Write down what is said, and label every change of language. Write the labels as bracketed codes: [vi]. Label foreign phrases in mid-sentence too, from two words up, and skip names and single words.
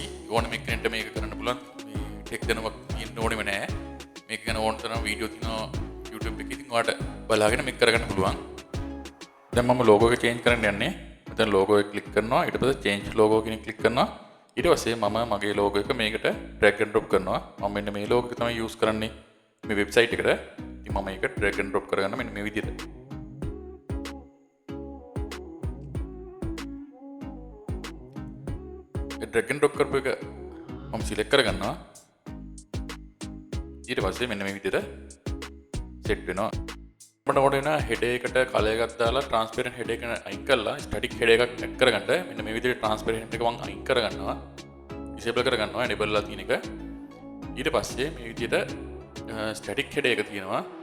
[si] ඕනම කෙනෙක්ට මේක කරන්න පුළුවන්. මේ ටෙක් දැනුමක් තියෙන්න ඕනෙම නෑ. මේක ගැන ඕන තරම් වීඩියෝ තියෙනවා YouTube එකේ. ඉතින් ඔයාලට බලාගෙන මේක කරගන්න පුළුවන්. දැන් මම ලෝගෝ එක චේන්ජ් කරන්න යන්නේ. මෙතන ලෝගෝ එක ක්ලික් කරනවා. ඊට පස්සේ [en] change logo [si] කියන ක්ලික් කරනවා. ඊට පස්සේ මම මගේ ලෝගෝ එක මේකට [en] drag and drop [si] කරනවා. මම මෙන්න මේ ලෝගෝ එක තමයි use කරන්නේ මේ වෙබ්සයිට් එකට. ඉතින් මම මේක [en] drag and drop [si] කරගන්න මෙන්න මේ විදිහට. ඒ [en] drag and drop [si] කරපු එක මම select කරගන්නවා. ඊට පස්සේ මෙන්න මේ විදිහට set වෙනවා. අපිට ඕන වෙන header එකට color එකක් දාලා [en] transparent header [si] එක අයින් කරලා [en] static header [si] එකක් add කරගන්න මෙන්න මේ විදිහට transparent එක මම අයින් කරගන්නවා. disable කරගන්නවා enable ලා තියෙන එක. ඊට පස්සේ මේ විදිහට [en] static header [si] එක තියෙනවා.